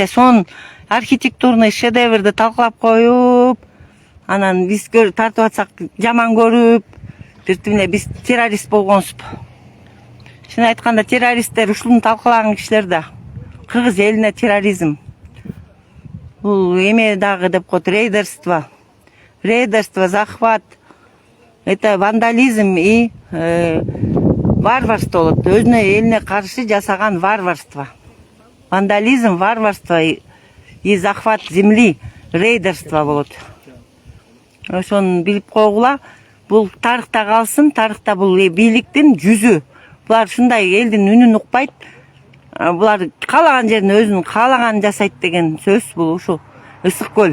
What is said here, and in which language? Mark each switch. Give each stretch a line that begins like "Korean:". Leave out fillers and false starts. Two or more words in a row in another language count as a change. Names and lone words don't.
Kyrgyz: Сон архитектурный шедеврди талкалап коюп, анан биз тартып атсак жаман көрүп, биртимне биз террорист болгонсузбу. Чын айтканда террористтер ушуну талкалаган кишилер да. Кыргыз элине терроризм. Бул эме дагы деп коет, рейдерство. Рейдерство, захват.
Russian: Это вандализм и варварство болот.
Kyrgyz: Өзүнө элине каршы жасаган варварство.
Russian: Вандализм, варварство и захват земли,
Kyrgyz: рейдерство болот. Ошону билип койгула. Бул тарыхта калсын, тарыхта бул бийликтин жүзү. Булар ушундай элдин үнүн укпайт. Булар каалаган жерин өзүнүн каалаганын жасайт деген сөз бул ушул. Ысык көл.